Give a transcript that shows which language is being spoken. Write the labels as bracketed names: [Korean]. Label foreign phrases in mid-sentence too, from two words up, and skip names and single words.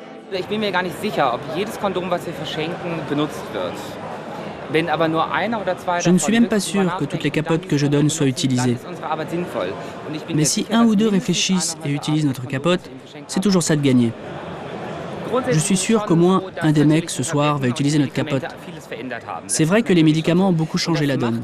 [German] Ich bin mir gar nicht sicher, ob jedes Kondom, was wir verschenken, benutzt wird. Wenn aber nur einer oder zwei [French] Je ne suis même pas sûr que toutes les capotes que je donne soient utilisées. Mais si un ou deux réfléchissent et utilisent notre capote, c'est toujours ça de gagner. Je suis sûr qu'au moins un des mecs ce soir va utiliser notre capote. C'est vrai que les médicaments ont beaucoup changé la donne.